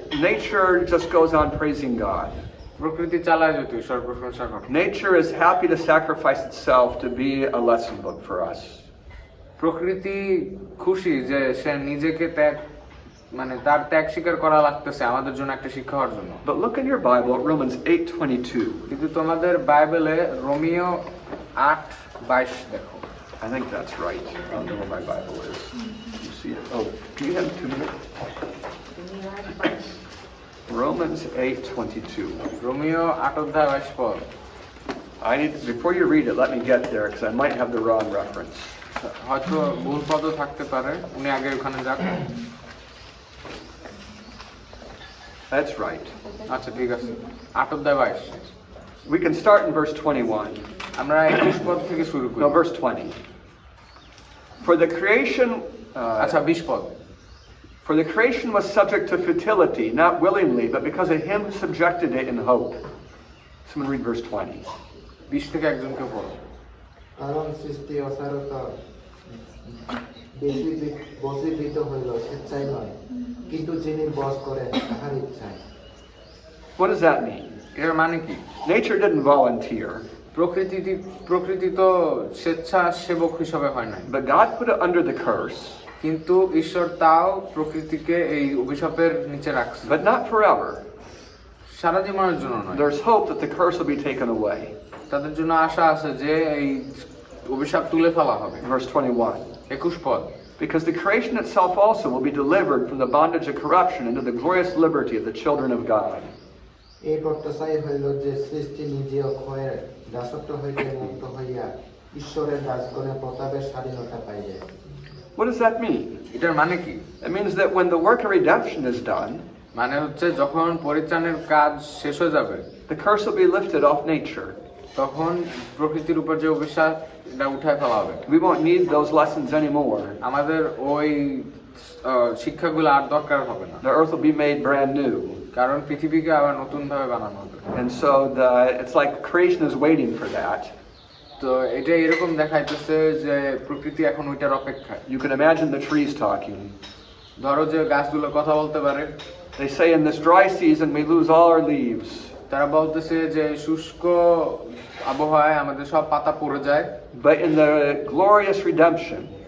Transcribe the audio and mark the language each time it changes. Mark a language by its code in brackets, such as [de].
[en] Nature just goes on praising God. [bn] প্রকৃতি চালায় যেত ঈশ্বর প্রশংসা করে। [en] Nature is happy to sacrifice itself to be a lesson book for us. [bn] প্রকৃতি খুশি যে সে নিজেকে মানে তার ত্যাগ স্বীকার করা লাগতেছে আমাদের জন্য একটা শিক্ষা হওয়ার জন্য। [en] But look in your Bible at Romans 8:22. [bn] কিন্তু তোমাদের বাইবেলে রোমিও 8:22 দেখো। [en] I think that's right. I don't know where my Bible is. You see it? Oh, do you have 2 minutes? Romans 8:22. [bn] Romeo 8:22 পদ। [en] I need, before you read it, let me get there because I might have the wrong reference. [bn] হয়তো ভুল পদও থাকতে পারে, উনি আগে ওখানে যাক। [en] That's right. [bn] আচ্ছা ঠিক আছে, 8:22। [en] We can start in verse 21. [bn] আমরা 21 পদ থেকে শুরু করি। [en] No, verse 20. For the creation, [bn] আচ্ছা 20 পদ। [en] for the creation was subject to futility, not willingly, but because of him who subjected it in hope. Someone read verse 20. [bn] 20 থেকে একজনকে পড়ো। কারণ সৃষ্টি অসারতা বশীভূত হইল স্বেচ্ছায় নয়, কিন্তু যিনি বশ করেন তাহার ইচ্ছায়। [en] What does that mean? [bn] এর মানে কি? [en] Nature didn't volunteer, [bn] প্রকৃতি তো স্বেচ্ছাসেবক হিসেবে হয় নাই, [en] but God put it under the curse, [bn] কিন্তু ঈশ্বর তাও প্রকৃতিকে এই অভিশাপের নিচে রাখছে, [en] but not forever. [bn] সারা জীবনের জন্য নয়। [en] There's hope that the curse will be taken away. [bn] তাদের জন্য আশা আছে যে এই অভিশাপ তুলে ফেলা হবে। [en] Verse 21. [bn] 21 পদ। [en] Because the creation itself also will be delivered from the bondage of corruption into the glorious liberty of the children of God. [bn] এই প্রত্যাশাই হইল যে সৃষ্টি নিজেও ক্ষয়ের দাসত্ব হইতে মুক্ত হইয়া ঈশ্বরের দাসগণের প্রতাপের স্বাধীনতা পাইবে। [en] What does that mean? [bn] এটার মানে কি? [en] It means that when the work of redemption is done, [bn] মানে হচ্ছে যখন পরিত্রাণের কাজ শেষ হয়ে যাবে, [en] the curse will be lifted off nature. [bn] তখন প্রকৃতির উপর যে অভিশাপ এটা উঠায় ফেলা হবে। [en] We won't need those lessons anymore. [bn] আমাদের ওই শিক্ষাগুলো আর দরকার হবে না, [en] The earth will be made brand new. [bn] কারণ পৃথিবীকে আবার নতুন ভাবে বানানো হবে। [en] And so it's like creation is waiting for that. [bn] তো এটা এরকম দেখাইতেছে যে প্রকৃতি এখন ওইটার অপেক্ষায়। [en] You can imagine the trees talking. [bn] ধরো যে গাছগুলো কথা বলতে পারে, [en] They say in this dry season we lose all our leaves. [bn] তারা বলতেছে যে শুষ্ক আবহাওয়ায় আমাদের সব পাতা পড়ে যায়, [en] But in the glorious redemption,